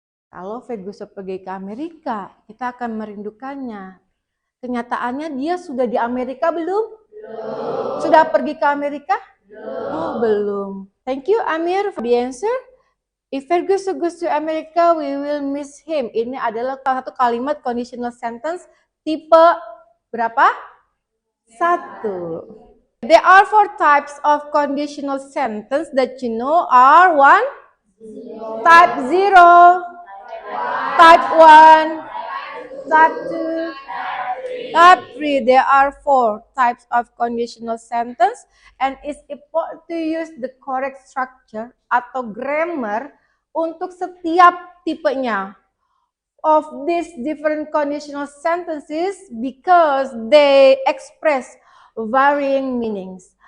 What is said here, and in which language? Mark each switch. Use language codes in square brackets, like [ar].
[id] Kalau Ferguson pergi ke Amerika, kita akan merindukannya. Kenyataannya dia sudah di Amerika belum? Belum. Sudah pergi ke Amerika? Belum. Oh, belum. [en] Thank you, Amir, for the answer. If Ferguson goes to America, we will miss him. [id] Ini adalah salah satu kalimat conditional sentence tipe berapa? 1. [en] There are 4 types of conditional sentence that you know are 1. Type 0, type 1, type 2, type 3. There are 4 types of conditional sentence, and it's important to use the correct structure [id] atau grammar untuk setiap tipenya [en] of these different conditional sentences because they express varying meanings.